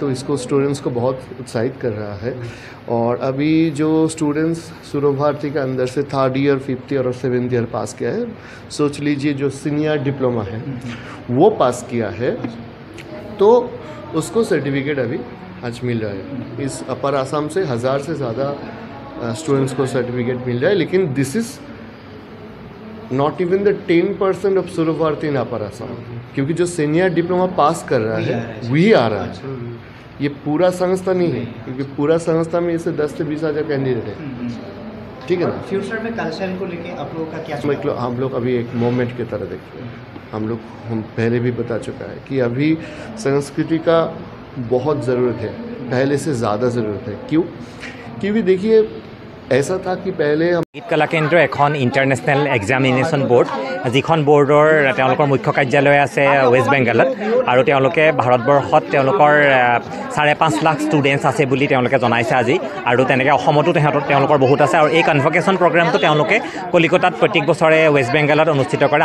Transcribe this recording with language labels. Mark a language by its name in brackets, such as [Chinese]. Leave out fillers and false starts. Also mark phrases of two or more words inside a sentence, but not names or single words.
[Hindi] तो इसको स्टूडेंट्स को बहुत उत्साहित कर रहा है। और अभी जो स्टूडेंट्स सूर्य भारती के अंदर से 3rd ईयर, 5th ईयर और 7th ईयर पास किया है, सोच लीजिए जो [English] senior diploma [Hindi] है वो पास किया है, तो उसको सर्टिफिकेट अभी आज मिल रहा है। इस अपर आसाम से 1000 से ज़्यादा स्टूडेंट्स को सर्टिफिकेट मिल रहा है, लेकिन [English] this is not even the 10% of Surya Bharati in Upper Assam, [Hindi] क्योंकि जो [English] senior diploma [Hindi] पास कर रहा है वही आ रहा है। ये पूरा संस्था नहीं है, क्योंकि पूरा संस्था में इसे 10 से 20 हज़ार कैंडिडेट है, ठीक है ना। फ्यूचर में कल्चर को लेके आप लोगों का क्या? मतलब हम लोग अभी एक मोमेंट की तरह देखते हैं। हम पहले भी बता चुका है कि अभी संस्कृति का बहुत ज़रूरत है, पहले से ज़्यादा ज़रूरत है। क्यों? क्योंकि देखिए ऐसा था कि पहले [Assamese] संगीत कला केन्द्र এখন [English] international examination board, [Assamese] যিখন বোৰ্ডৰ তেওঁলোকৰ মুখ্য কাৰ্যালয় আছে ৱেষ্ট বেংগলত, আৰু তেওঁলোকে ভাৰতবৰ্ষত তেওঁলোকৰ 5.5 লাখ ষ্টুডেণ্টছ আছে বুলি তেওঁলোকে জনাইছে আজি, আৰু তেনেকৈ অসমতো তেওঁলোকৰ বহুত আছে। আৰু এই [English] convocation program [Assamese] তেওঁলোকে কলিকতাত প্ৰত্যেক বছৰে ৱেষ্ট বেংগলত অনুষ্ঠিত কৰে।